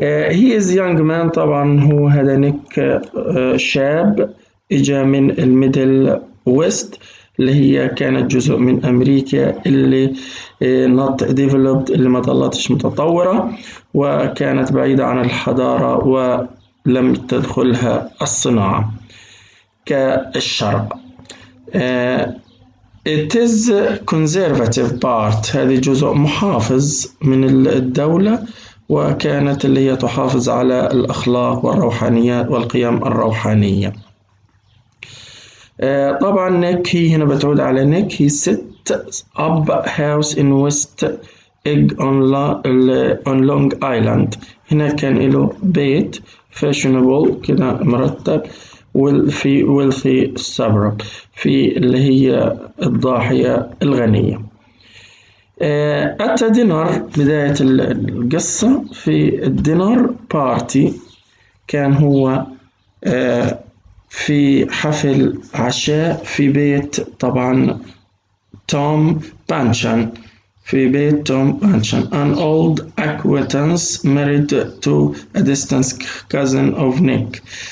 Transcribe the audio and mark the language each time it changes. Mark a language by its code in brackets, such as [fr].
[en] he is young man [ar] طبعا هو هذا نيك شاب اجا من الميدل ويست اللي هي كانت جزء من امريكا اللي not developed اللي ما ظلتش متطورة وكانت بعيدة عن الحضارة ولم تدخلها الصناعة كالشرق. [en] It is conservative part [ar] هذه جزء محافظ من الدولة وكانت اللي هي تحافظ على الأخلاق والروحانيات والقيم الروحانية. طبعا نيك هي هنا بتعود على نيك [en] he set up house in West Egg on Long Island. [ar] هنا كان له بيت fashionable كده مرتب في [en] wealthy suburb [ar] في اللي هي الضاحية الغنية. أتى دينر بداية القصة في الدينر بارتي كان هو في حفل عشاء في بيت طبعا توم بانشان في بيت توم بانشان [en] an old acquaintance married to a distant cousin of Nick.